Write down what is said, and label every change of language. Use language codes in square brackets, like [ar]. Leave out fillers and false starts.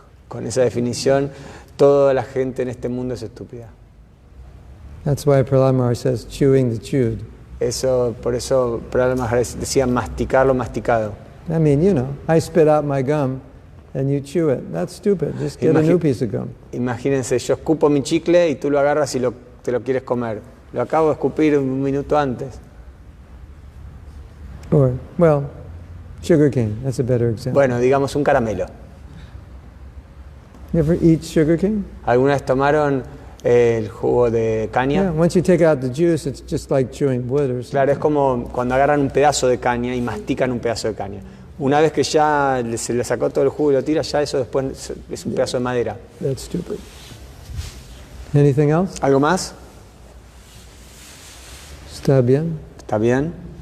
[es] Con esa definición, toda la gente en este mundo es estúpida. [en] That's why Prahlad Maharaj says, chewing the chewed. [es] Por eso Prahlad Maharaj decía masticar lo masticado. [en] I mean, you know, I spit out my gum and you chew it. That's stupid. Just get a new piece of gum. [es] Imagínense, yo escupo mi chicle y tú lo agarras y te lo quieres comer. Lo acabo de escupir un minuto antes. [en] Or, well, sugar cane. That's a better example. [es] Bueno, digamos un caramelo. [en] You ever eat sugar cane? [es] ¿Alguna vez tomaron el jugo de [en] Yeah. [es] caña? [en] Once you take out the juice, it's just like chewing wood or something. [es] Claro, es como cuando agarran un pedazo de caña y mastican un pedazo de caña. Una vez que ya se le sacó todo el jugo y lo tira, ya eso después es un pedazo de madera. [en] That's stupid. Anything else? [es] ¿Algo más? Está bien? ¿Está bien?